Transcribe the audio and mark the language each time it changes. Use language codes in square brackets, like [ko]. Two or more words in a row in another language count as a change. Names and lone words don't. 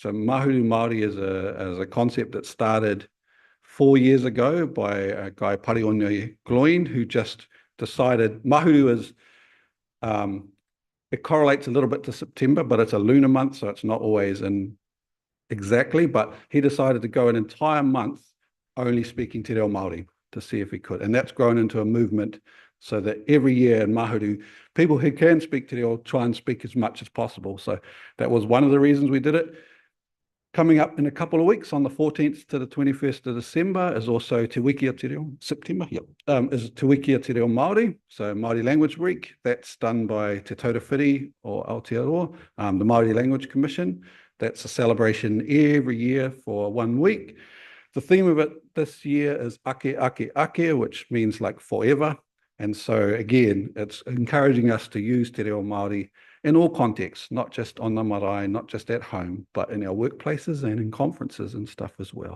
[en] So Mahuru Māori is a concept that started 4 years ago by a guy, Parione Gloin, who just decided Mahuru is, it correlates a little bit to September, but it's a lunar month, so it's not always in exactly, but he decided to go an entire month only speaking [mi] Te Reo Māori [en] to see if he could. And that's grown into a movement so that every year in Mahuru, people who can speak [mi] Te Reo [en] try and speak as much as possible. So that was one of the reasons we did it. Coming up in a couple of weeks on the 14th to the 21st of December is also Te Wikia Te Reo, September, is Te Wikia Te Reo Māori, so Māori Language Week. That's done by Te Taurawhiri or Aotearoa, the Māori Language Commission. That's a celebration every year for 1 week. The theme of it this year is [mi] ake, ake, ake, [en] which means like forever. And so again, it's encouraging us to use [mi] Te Reo Māori [en] in all contexts, not just on the marae, not just at home, but in our workplaces and in conferences and stuff as well.